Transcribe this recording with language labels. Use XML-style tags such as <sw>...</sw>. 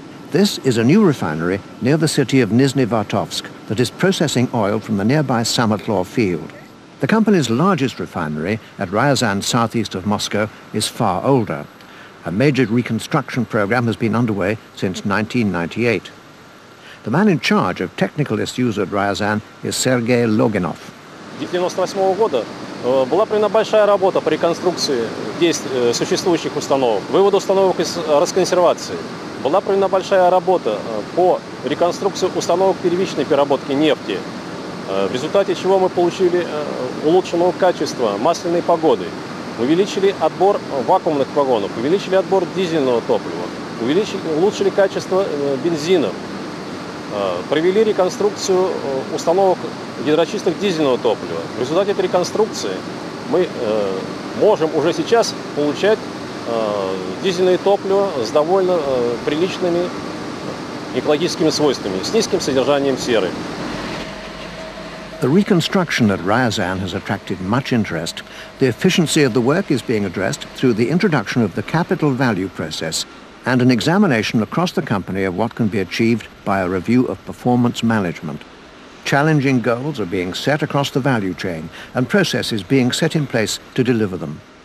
<en>This is a new refinery near the city of Nizhny Vartovsk that is processing oil from the nearby Samatlaw field. The company's largest refinery at Ryazan, southeast of Moscow, is far older. A major reconstruction program has been underway since 1998. The man in charge of technical issues at Ryazan is Sergei Loginov.</en> <ru>С 1998 года была проведена большая работа по реконструкции существующих установок, выводу установок из расконсервации. Была проведена большая работа по реконструкции установок первичной переработки нефти, в результате чего мы получили улучшенного качества масляной погоды. Увеличили отбор вакуумных вагонов, увеличили отбор дизельного топлива, улучшили качество бензина, провели реконструкцию установок гидрочисток дизельного топлива. В результате этой реконструкции мы можем уже сейчас получать дизельное топливо с довольно приличными экологическими свойствами, с низким содержанием серы.</ru> <en>The reconstruction at Ryazan has attracted much interest. The efficiency of the work is being addressed through the introduction of the capital value process and an examination across the company of what can be achieved by a review of performance management. Challenging goals are being set across the value chain and processes being set in place to deliver them.</en>